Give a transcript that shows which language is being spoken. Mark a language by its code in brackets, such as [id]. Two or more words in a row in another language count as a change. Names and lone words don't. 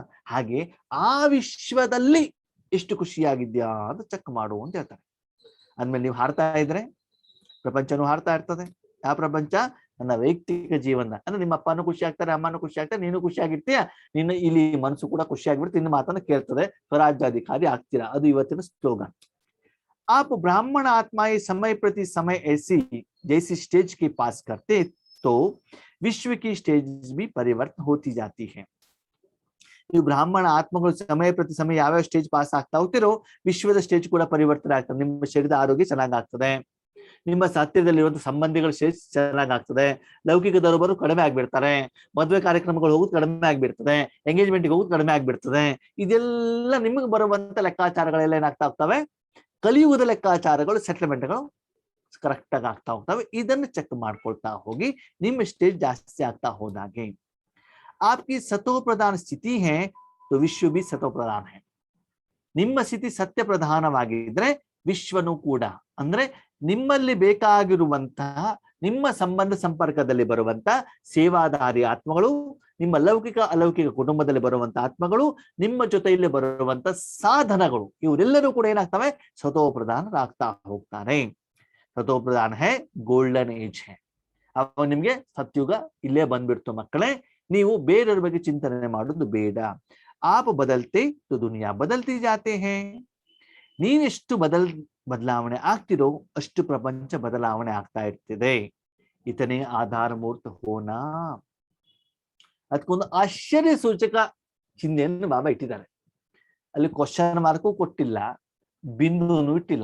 [kn] ಹಾಗೆ ಆ ವಿಶ್ವದಲ್ಲಿ ಎಷ್ಟು ಖುಷಿಯಾಗಿದ್ಯಾ ಅಂತ ಚೆಕ್ ಮಾಡು ಅಂತ ಹೇಳ್ತಾರೆ. ಅಂದ್ಮೇಲೆ ನೀವು ಹಾಡ್ತಾ ಇದ್ರೆ ಪ್ರಪಂಚನೂ ಹಾಡ್ತಾ ಇರ್ತದೆ. ಯಾವ ಪ್ರಪಂಚ? ನನ್ನ ವೈಯಕ್ತಿಕ ಜೀವನ. ಅಂದ್ರೆ ನಿಮ್ಮ ಅಪ್ಪನೂ ಖುಷಿ ಆಗ್ತಾರೆ, ಅಮ್ಮನೂ ಖುಷಿ ಆಗ್ತಾರೆ, ನೀನು ಖುಷಿ ಆಗಿರ್ತೀಯ, ನಿನ್ನ ಇಲ್ಲಿ ಮನಸ್ಸು ಕೂಡ ಖುಷಿ ಆಗಿಬಿಡ್ತು, ನಿನ್ನ ಮಾತನ್ನು ಕೇಳ್ತದೆ, ಸ್ವರಾಜ್ಯಾಧಿಕಾರಿ ಆಗ್ತೀರಾ. ಅದು ಇವತ್ತಿನ ಸ್ಲೋಗನ್. [hi] आप ब्राह्मण आत्माएं समय प्रति समय ऐसी जैसी स्टेज के पास करते तो विश्व की स्टेज भी परिवर्तन होती जाती है. [kn] ನೀವು ಬ್ರಾಹ್ಮಣ ಆತ್ಮಗಳು ಸಮಯ ಪ್ರತಿ ಸಮಯ ಯಾವ್ಯಾವ [en] stage pass [kn] ಆಗ್ತಾ ಹೋಗ್ತಿರೋ ವಿಶ್ವದ ಸ್ಟೇಜ್ ಕೂಡ ಪರಿವರ್ತನೆ ಆಗ್ತದೆ. ನಿಮ್ಮ ಶರೀರದ ಆರೋಗ್ಯ ಚೆನ್ನಾಗಾಗ್ತದೆ, ನಿಮ್ಮ ಹತ್ತಿರದಲ್ಲಿರುವಂತಹ ಸಂಬಂಧಿಗಳ ಸ್ಟೇಜ್ ಚೆನ್ನಾಗಾಗ್ತದೆ, ಲೌಕಿಕದವರು ಕಡಿಮೆ ಆಗ್ಬಿಡ್ತಾರೆ, ಮದುವೆ ಕಾರ್ಯಕ್ರಮಗಳು ಹೋಗೋದು ಕಡಿಮೆ ಆಗ್ಬಿಡ್ತದೆ, ಎಂಗೇಜ್ಮೆಂಟ್ಗೆ ಹೋಗೋದು ಕಡಿಮೆ ಆಗ್ಬಿಡ್ತದೆ. ಇದೆಲ್ಲ ನಿಮಗೆ ಬರುವಂತ ಲೆಕ್ಕಾಚಾರಗಳೆಲ್ಲ ಏನಾಗ್ತಾ ಹೋಗ್ತವೆ? ಕಲಿಯುವುದ ಲೆಕ್ಕಾಚಾರಗಳು, ಸೆಟಲ್ಮೆಂಟ್ಗಳು ಕರೆಕ್ಟ್ ಆಗಿ ಆಗ್ತಾ ಹೋಗ್ತವೆ. ಇದನ್ನು ಚೆಕ್ ಮಾಡ್ಕೊಳ್ತಾ ಹೋಗಿ ನಿಮ್ಮ ಸ್ಟೇಜ್ ಜಾಸ್ತಿ ಆಗ್ತಾ ಹೋದಾಗೆ [hi] आपकी सतो प्रधान स्थिति है तो विश्व भी सतो प्रधान है. [kn] ನಿಮ್ಮ ಸ್ಥಿತಿ ಸತ್ಯ ಪ್ರಧಾನವಾಗಿದ್ರೆ ವಿಶ್ವನು ಕೂಡ, ಅಂದ್ರೆ ನಿಮ್ಮಲ್ಲಿ ಬೇಕಾಗಿರುವಂತಹ ನಿಮ್ಮ ಸಂಬಂಧ ಸಂಪರ್ಕದಲ್ಲಿ ಬರುವಂತ ಸೇವಾದಾರಿ ಆತ್ಮಗಳು, ನಿಮ್ಮ ಲೌಕಿಕ ಅಲೌಕಿಕ ಕುಟುಂಬದಲ್ಲಿ ಬರುವಂತ ಆತ್ಮಗಳು, ನಿಮ್ಮ ಜೊತೆಯಲ್ಲಿ ಬರುವಂತ ಸಾಧನಗಳು, ಇವರೆಲ್ಲರೂ ಕೂಡ ಏನಾಗ್ತವೆ? ಸತೋ ಪ್ರಧಾನರಾಗ್ತಾ ಹೋಗ್ತಾರೆ. [hi] सतो प्रधान है [en] golden age [kn] ಹೇ. ಅವಾಗ ನಿಮ್ಗೆ ಸತ್ಯುಗ ಇಲ್ಲೇ ಬಂದ್ಬಿಡ್ತು ಮಕ್ಕಳೇ. ನೀವು ಬೇರೆಯವ್ರ ಬಗ್ಗೆ ಚಿಂತನೆ ಮಾಡೋದು ಬೇಡ. [hi] आप बदलते तो दुनिया बदलती जाते हैं. [kn] ನೀವೆಷ್ಟು ಬದಲಾವಣೆ ಆಗ್ತಿರೋ ಅಷ್ಟು ಪ್ರಪಂಚ ಬದಲಾವಣೆ ಆಗ್ತಾ ಇರ್ತಿದೆ. [hi] इतने आधार मूर्त होना. [kn] ಅದಕ್ಕೊಂದು ಆಶ್ಚರ್ಯ ಸೂಚಕ ಚಿಹ್ನೆಯನ್ನು ಬಾಬಾ ಇಟ್ಟಿದ್ದಾರೆ. ಅಲ್ಲಿ [en] question mark [kn] ಕೊಟ್ಟಿಲ್ಲ, ಬಿಂದುನು ಇಟ್ಟಿಲ್ಲ.